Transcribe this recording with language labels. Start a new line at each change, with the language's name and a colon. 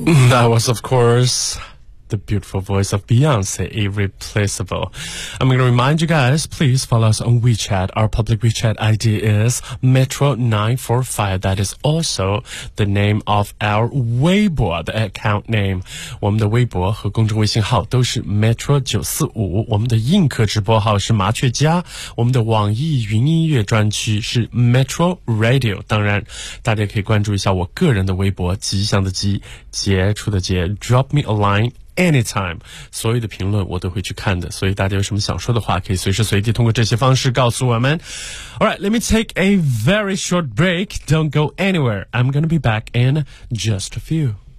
English: That was, of course, the beautiful voice of Beyoncé, Irreplaceable. I'm going to remind you guys, please follow us on WeChat. Our public WeChat ID is Metro945. That is also the name of our Weibo, the account name.
Chinese: 我们的微博和公众微信号都是 Metro945。我们的映客直播号是麻雀家。我们的网易云音乐专区是 Metro Radio。当然，大家可以关注一下我个人的微博，吉祥的吉，杰出的杰 ，
English: Drop me a line。 Anytime,
Chinese: 所有的评论我都会去看的，所以大家有什么想说的话，可以随时随地通过这些方式告诉我们。
English: Alright, let me take a very short break. Don't go anywhere. I'm gonna be back in just a few.